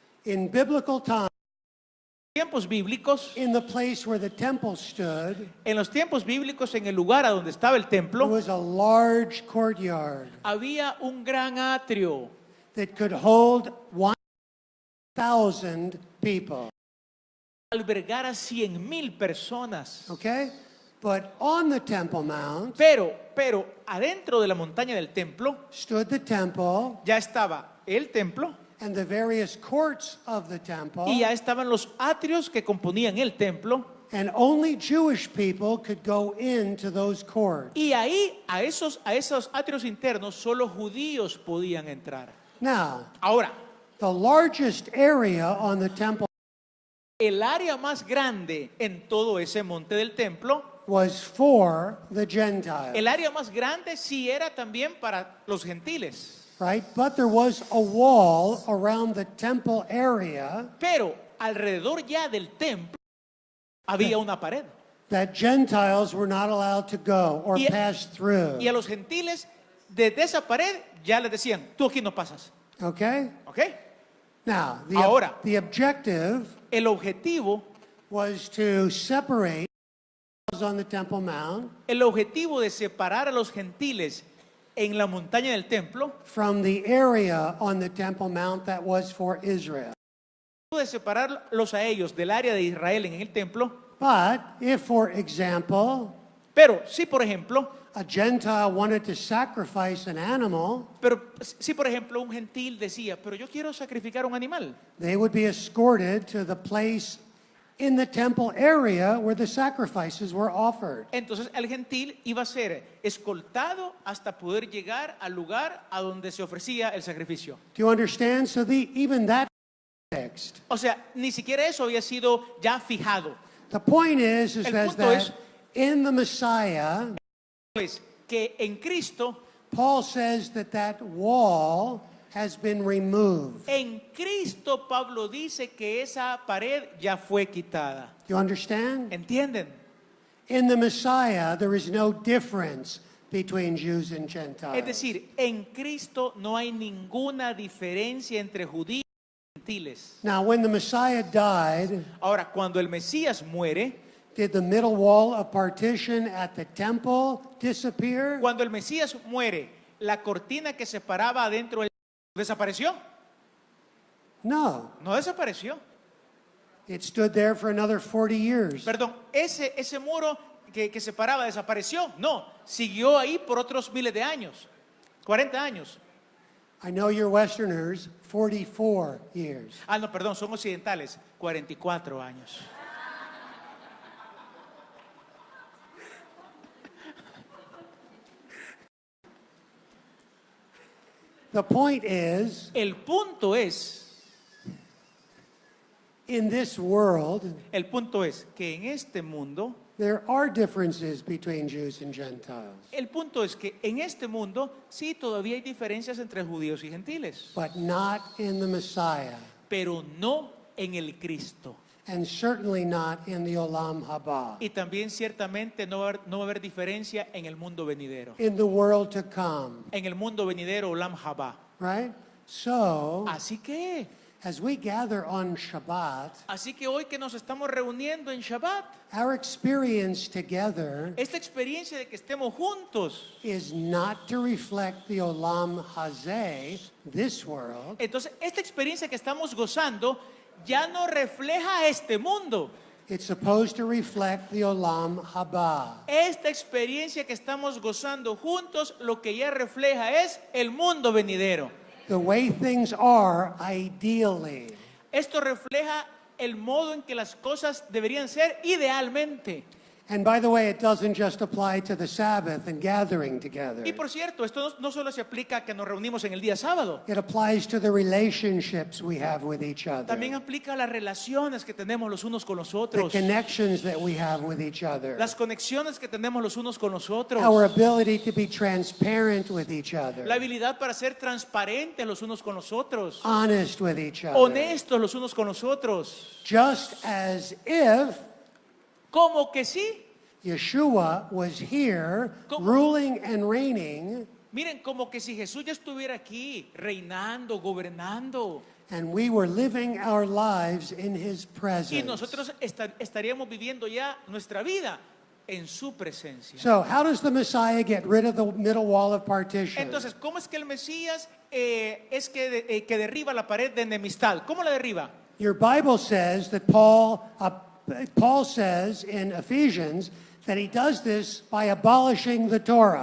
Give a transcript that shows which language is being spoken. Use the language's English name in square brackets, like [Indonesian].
[English] In biblical times, [Spanish] Tiempos bíblicos, [English] in the place where the temple stood, [Spanish] en los tiempos bíblicos, en el lugar a donde estaba el [English] there [Spanish] templo, [English] was a large courtyard [Spanish] había un gran atrio [English] that could hold 1,000 people. [Spanish] albergar a 100,000 personas. [English] Okay? But on the Temple Mount [Spanish] Pero adentro de la montaña del templo [English] stood the temple [Spanish] ya estaba el templo [English] and the various courts of the temple, [Spanish] y ya estaban los atrios que componían el templo. [English] and only Jewish people could go into those courts. [Spanish] Y ahí, a esos atrios internos, solo judíos podían entrar. [English] Now, [Spanish] Ahora, [English] the largest area on the temple [Spanish] el área más grande en todo ese monte del templo [English] was for the Gentiles, [Spanish] El área más grande sí era también para los gentiles. [English] right? But there was a wall around the temple area [Spanish] Pero alrededor ya del templo había una pared. [English] that Gentiles were not allowed to go or [Spanish] Y- [English] pass through. [Spanish] Y a los gentiles, desde esa pared ya les decían, tú aquí no pasas. [English] Okay? [Spanish] ¿Ok? [English] Now, [Spanish] Ahora. [English] the objective [Spanish] El objetivo, [English] was to separate on the Temple Mount [Spanish] el objetivo de separar a los gentiles en la montaña del templo, [English] from the area on the Temple Mount that was for Israel. [Spanish] de separarlos a ellos del área de Israel en el templo. [English] But if, for example, [Spanish] Pero si por ejemplo, [English] a Gentile wanted to sacrifice an animal, [Spanish] si por ejemplo un gentil decía, pero yo quiero sacrificar un animal, [English] they would be escorted to the place in the temple area where the sacrifices were offered. [Spanish] entonces el gentil iba a ser escoltado hasta poder llegar al lugar a donde se ofrecía el sacrificio. [English] Do you understand? So even that fixed. [Spanish] O sea, ni siquiera eso había sido ya fijado. [English] The point is [Spanish] El [English] that [Spanish] punto es- [English] in the Messiah, [Spanish] Pues que en Cristo, [English] Paul says that wall has been removed. [Spanish] en Cristo Pablo dice que esa pared ya fue quitada. [English] You understand? [Spanish] ¿Entienden? [English] In the Messiah, there is no difference between Jews and Gentiles. [Spanish] Es decir, en Cristo no hay ninguna diferencia entre judíos y gentiles. [English] Now, when the Messiah died, [Spanish] Ahora, cuando el Mesías muere, [English] did the middle wall of partition at the temple disappear? [Spanish] cuando el Mesías muere, la cortina que separaba adentro del desapareció. [English] No. [Spanish] No desapareció. [English] It stood there for another 40 years. [Spanish] Perdón, ese muro que separaba desapareció. No, siguió ahí por otros miles de años. 40 años. [English] I know you're Westerners, 44 years. [Spanish] Ah, no, perdón, son occidentales. 44 años. [English] The point is, [Spanish] El punto es [English] in this world, [Spanish] que en este mundo, [English] there are differences between Jews and Gentiles, [Spanish] el punto es que en este mundo sí todavía hay diferencias entre judíos y gentiles, [English] but not in the Messiah, [Spanish] pero no en el Cristo. [English] and certainly not in the Olam Haba, [Spanish] Y también ciertamente no va a haber diferencia en el mundo venidero. [English] in the world to come, [Spanish] En el mundo venidero, Olam Haba. [English] right? So, [Spanish] Así que [English] as we gather on Shabbat, [Spanish] hoy que nos estamos reuniendo en Shabbat, [English] our experience together [Spanish] esta experiencia de que estemos juntos, [English] is not to reflect the Olam Hazeh, this world, [Spanish] entonces esta experiencia que estamos gozando ya no refleja este mundo. [English] it's supposed to reflect the Olam Haba. [Spanish] Esta experiencia que estamos gozando juntos, lo que ya refleja es el mundo venidero. [English] The way things are ideally. [Spanish] Esto refleja el modo en que las cosas deberían ser idealmente. [English] And by the way, it doesn't just apply to the Sabbath and gathering together. [Spanish] Y por cierto, esto no solo se aplica a que nos reunimos en el día sábado, [English] It applies to the relationships we have with each other, [Spanish] también aplica a las relaciones que tenemos los unos con los [English] the [Spanish] otros, [English] connections that we have with each other, [Spanish] las conexiones que tenemos los unos con los otros, [English] our ability to be transparent with each [Spanish] la [English] other, [Spanish] habilidad para ser transparentes los unos con los otros, [English] honest with each other, [Spanish] honestos los unos con los otros, [English] just as if [Spanish] como que sí. [English] Yeshua was here [Spanish] ¿Cómo? [English] ruling and reigning, [Spanish] Miren, como que si Jesús ya estuviera aquí, reinando, gobernando, [English] and we were living our lives in his [Spanish] y [English] presence. [Spanish] nosotros estaríamos viviendo ya nuestra vida en su presencia. [English] So, how does the Messiah get rid of the middle wall of partition? [Spanish] Entonces, ¿cómo es que el Mesías que derriba la pared de enemistad? ¿Cómo la derriba? [English] Your Bible says that Paul says in Ephesians that he does this by abolishing the Torah.